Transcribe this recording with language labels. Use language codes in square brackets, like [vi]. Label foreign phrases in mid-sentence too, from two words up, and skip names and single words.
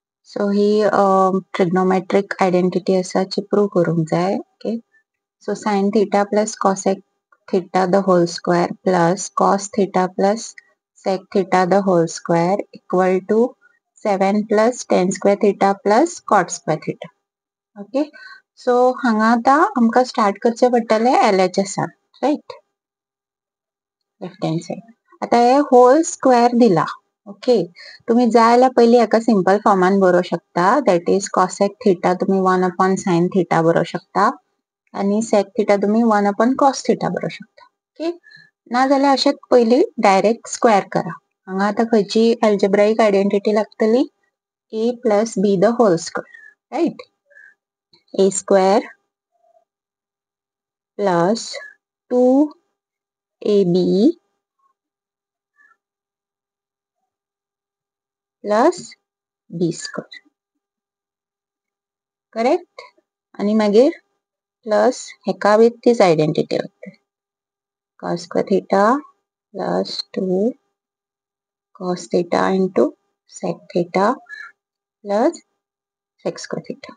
[kok] सो ही [en] trigonometric identity [kok] आसा जी प्रूव करूंक जाय. ok, so [en] sin theta plus cosec theta the whole square plus cos theta plus sec theta the whole square equal to 7 plus tan square theta plus cot square theta. [kok] ओके, सो हांगा आता आमकां स्टार्ट करचे पडटले [en] LHS right, left hand side. [kok] आता हे [en] whole square [kok] दिला. ओके, तुम्ही जाय जाल्यार पयली एका सिंपल फॉर्मान बरोवंक शकता, [en] that is cosec theta [kok] तुम्ही [en] 1 upon sine theta [kok] बरोवंक शकता आणि [en] sec theta [kok] तुम्ही [en] 1 upon cos theta [kok] बरोवंक शकता. ओके, ना जाल्यार अशें पयली [en] direct square [kok] करा. हांगा आता खंयची [en] algebraic identity [kok] लागतली, [en] a plus b the whole square, right. a square plus 2ab plus b square, correct. [kok] आणि मागीर प्लस हेका विथ तीच आयडेंटिटी लागतली, [en] cos square theta plus 2 cos theta into sec theta plus sec square theta.